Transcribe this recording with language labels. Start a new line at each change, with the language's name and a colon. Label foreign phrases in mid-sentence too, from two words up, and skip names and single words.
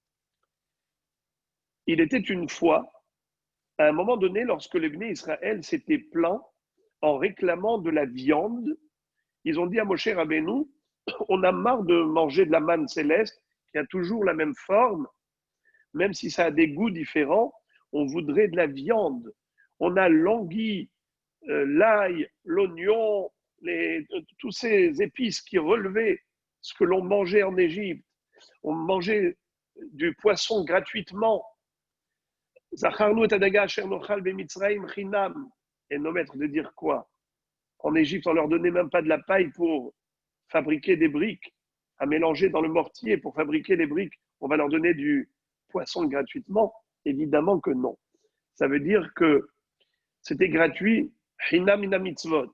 French: Il était une fois, à un moment donné, lorsque le Bnei Israël s'était plaint en réclamant de la viande, ils ont dit à Moshe Rabbeinu, on a marre de manger de la manne céleste qui a toujours la même forme, même si ça a des goûts différents, on voudrait de la viande. On a l'anguille, l'ail, l'oignon, tous ces épices qui relevaient ce que l'on mangeait en Égypte. On mangeait du poisson gratuitement.
Hebrew: זכרנו את הדגה אשר נאכל במצרים חנם.
French: Et nos maîtres de dire quoi? En Égypte, on leur donnait même pas de la paille pour fabriquer des briques, à mélanger dans le mortier pour fabriquer les briques. On va leur donner du poisson gratuitement? Évidemment que non. Ça veut dire que c'était gratuit,
Hebrew: חינם מן המצוות.